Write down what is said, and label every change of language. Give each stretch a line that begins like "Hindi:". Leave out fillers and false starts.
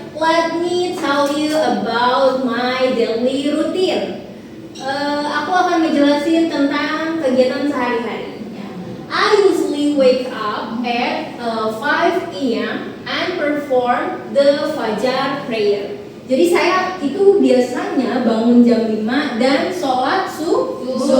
English: Let me tell you about my daily routine.
Indonesian: Aku akan ngejelasin tentang kegiatan sehari-hari.
English: I usually wake up at 5 a.m. and perform the Fajar prayer.
Indonesian: Jadi saya itu biasanya bangun jam 5 dan sholat subuh.